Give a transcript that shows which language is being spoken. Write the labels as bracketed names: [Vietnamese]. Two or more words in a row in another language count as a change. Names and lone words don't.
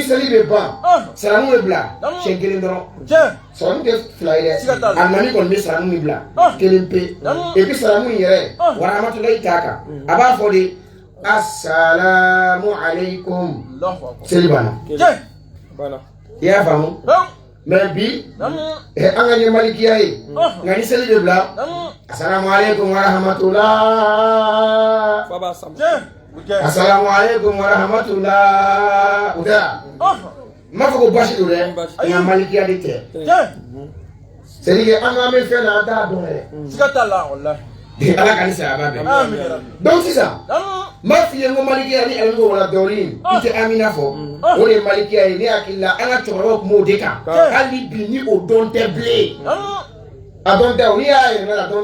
[Bambara] seli bɛ ban saramu bɛ bila siɲɛ kelen dɔrɔn saramu tɛ fila ye dɛ alimami kɔni bɛ saramu min bila kelen pe [French] et puis [Bambara] saramu in yɛrɛ warahamatulayi t'a kan a b'a fɔ de [Arabic] السلام عليكم [Bambara] seli banna i y'a faamu mais bi an ka ɲɛ malikiya ye nka ni seli bɛ bila [Arabic] السلام عليكم ورحمة الله السلام عليكم ورحمة الله [Bambara] o tɛ n m'a fɔ ko basi don dɛ nka malikiya de tɛ [French] c'est à dire [Bambara] an k'an bɛ fɛn na an t'a dɔn yɛrɛ siga t'a la walahi ala ka ni saya ba bɛn donc sisan n b'a f'i ye n ko malikiya ni alimami wala dɔɔnin i tɛ amina fɔ o de ye malikiya ye ne hakili la an ka cɛkɔrɔbaw tun b'o de kan hali bi ni o dɔn tɛ bilen a dɔn tɛ o n'i y'a yɛlɛma a dɔn